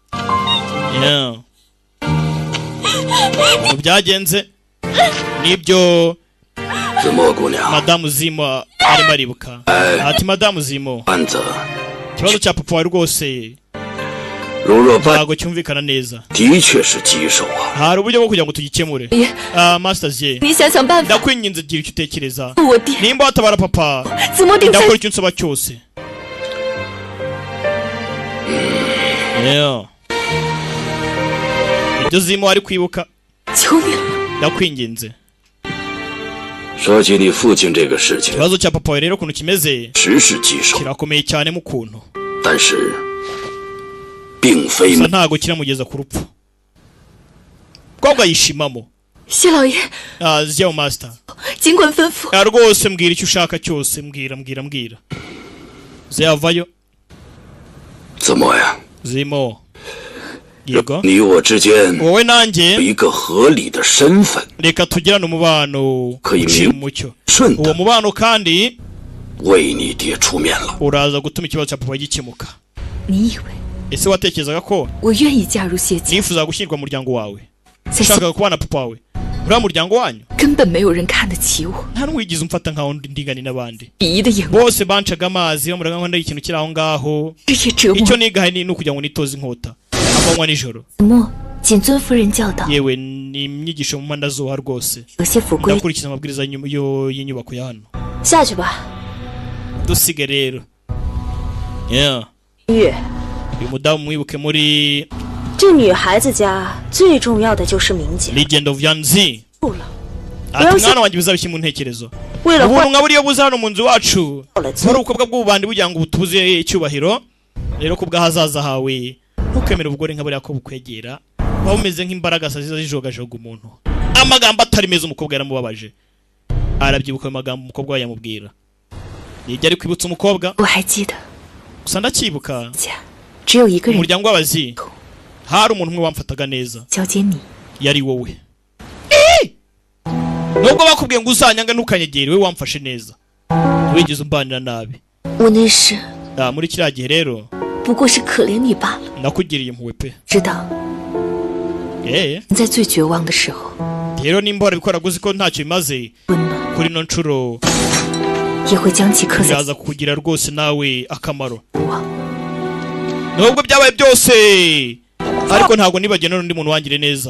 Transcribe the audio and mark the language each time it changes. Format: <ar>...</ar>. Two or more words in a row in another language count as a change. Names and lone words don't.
<rw>ukuntu byagenze nibyo madamu Zimo arimo aribuka. ati madamu Zimo, ikibazo cya papa wawe rwose ntabwo cyumvikana neza. hari uburyo bwo kugira ngo tugikemure. Masters ye,</rw> <zh>你想想办法，</zh> <rw>ndakwinginze gira icyo utekereza.</rw> <zh>我爹</zh> <rw>nimba watabara papa</rw> <zh>怎么顶下</zh> <rw>ndakora icyo nsaba cyose. ibyo Zimo ari kwibuka.</rw> <zh>求你了，</zh> <rw>ndakwinginze.</rw> <zh>说起你父亲这个事情，</zh> <rw>ikibazo cya papa wawe rero ukuntu kimeze</rw> <zh>实是棘手，</zh> <rw>kirakomeye cyane mu kuntu,</rw> <zh>但是并非</zh> <rw>gusa ntago kiramugeza ku rupfu. Kobwa yishimamo.</rw> <zh>谢老爷，</zh> <rw>Zio master,</rw> <zh>尽管吩咐。</zh> <rw>rwose mbwira icyo ushaka cyose, mbwira. Ziyavayo.</rw> <zh>怎么呀？</zh> <rw>Zimo, yego,</rw> <zh>你我之间</zh> <rw>wowe nanjye</rw> <zh>有一个合理的身份，</zh> <rw>reka tugirane umubano uciye umucyo.</rw> <zh>顺</zh> <rw>uwo</rw> <zh>的</zh> <rw>mubano kandi</rw> <zh>为你爹出面了。</zh> <rw>uraza gutuma ikibazo cya papa gikemuka.</rw> <zh>你以为</zh> <rw>ese watekerezaga ko</rw> <zh>我愿意嫁入谢家？</zh> <rw>nifuza gushyirwa mu muryango wawe,</rw> <zh>在谢</zh> <rw>ushakaga kubana papa wawe, uriya muryango wanyu</rw> <zh>根本没有人看得起我，</zh> <rw>nta n'uwigize umfata nkaho ndingani n'abandi.</rw> <zh>鄙夷的眼光，</zh> <rw>bose bancaga amazi bamuraga nko ikintu kiri aho ngaho.</rw> <zh>这也折磨</zh> <rw>icyo</rw> <zh>我。</zh> <rw>nigahe ni ukugira ngo nitoze inkota amanywa nijoro.</rw> <zh>子墨，谨遵夫人教导，</zh> <rw>yewe ni imyigisho mu mandazuha rwose.</rw> <zh>有些府规，</zh> <rw>ndakurikiza amabwiriza y'inyubako ya hano.</rw> <zh>下去吧。</zh> <rw>dusige rero.</rw> <zh>月，</zh> <rw>uyu mudamu mwibuke muri</rw> <zh>这女孩子家最重要的就是名节。</zh> <en>Legend of Yanzi.</en> <zh>够了，</zh> <rw>ati mwana wanjye bizabishye mu ntekerezo.</rw> <zh>为了</zh> <rw>ubuntu</rw> <zh>换</zh> <rw>nka buriya buza hano mu nzu wacu</rw> <zh>到了</zh> <rw>muri</rw> <zh>尊，</zh> <rw>ubukobwa bw'ububandi bugira ngo butubuze icyubahiro. rero ku bw'ahazaza hawe ntukemere ubugore nka buriya ko bukwegera, waba umeze nk'imbaraga ziza zijogajoga umuntu. amagambo atari meza umukobwa yaramubabaje. arabyibuka ayo magambo umukobwa we yamubwira. yijya ari kwibutsa umukobwa.</rw> <zh>我还记得</zh> <rw>gusa ndacyibuka</rw> <zh>家只有一个人</zh> <rw>umuryango w'abazi hari umuntu umwe wamfataga neza,</rw> <zh>交接你，</zh> <rw>yari wowe. nubwo bakubwiye ngo uzanyanga ntukanyegere, we wamfashe neza, wigeze umbanira nabi.</rw> <zh>我那时</zh> <rw>muri kiriya gihe rero</rw> <zh>不过是可怜你罢了。</zh> <rw>nakugiriye impuhwe pe.</rw> <zh>知道你在最绝望的时候，</zh> <rw>rero nimba warabikoraga uzi ko ntacyo bimaze</rw> <zh>温暖</zh> <rw>kuri ino nshuro</rw> <zh>也会将其刻在</zh> <rw>biraza kukugira rwose nawe akamaro.</rw> <zh>我。</zh> <rw>nubwo byabaye byose ariko ntabwo nibagena n'undi muntu wangire neza.</rw>